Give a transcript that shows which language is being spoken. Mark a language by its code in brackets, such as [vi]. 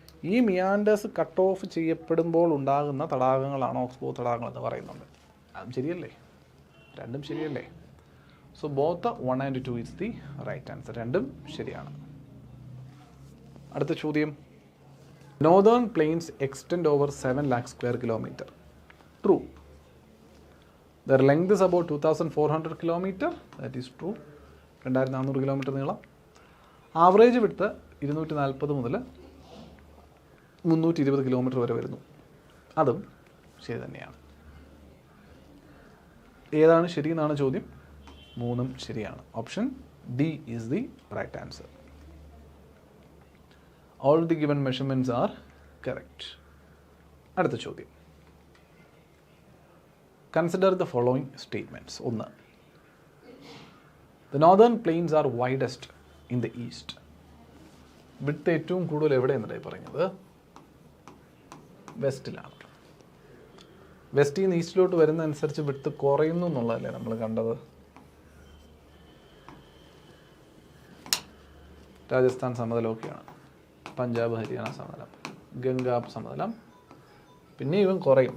[ml] ഈ meanders cut off ചെയ്യപ്പെടുമ്പോൾ ഉണ്ടാകുന്ന തടാകങ്ങളാണ് ഓക്സ്ബോ തടാകങ്ങൾ എന്ന് പറയുന്നുണ്ട്. അതും ശരിയല്ലേ? രണ്ടും ശരിയല്ലേ? [en] So both 1 and 2 is the right answer. [ml] രണ്ടും ശരിയാണ്. അടുത്ത ചോദ്യം, [en] Northern plains extend over 7 lakh square kilometer. True. Their length is about 2,400 kilometer. That is true. [ml] 2,400 kilometre നീളം. ആവറേജ് വിഡ്ത്ത് 240 മുതൽ 320 കിലോമീറ്റർ വരെ വരുന്നു. അതും ശരി തന്നെയാണ്. ഏതാണ് ശരി എന്നാണ് ചോദ്യം? 3ഉം ശരിയാണ്. [en] Option D is the right answer. All the given measurements are correct. [ml] അടുത്ത ചോദ്യം, [en] Consider the following statements. 1, the northern plains are widest in the east. [ml] Width ഏറ്റവും കൂടുതൽ എവിടെയെന്നാണ് പറഞ്ഞത്? വെസ്റ്റിലാണ്. വെസ്റ്റിൽ നിന്ന് ഈസ്റ്റിലോട്ട് വരുന്നതനുസരിച്ച് വിഡ്ത്ത് കുറയുന്നു എന്നുള്ളതല്ലേ നമ്മൾ കണ്ടത്? രാജസ്ഥാൻ സമതലമൊക്കെയാണ്, പഞ്ചാബ് ഹരിയാന സമതലം, ഗംഗാബ് സമതലം, പിന്നെ ഇവൻ കുറയും.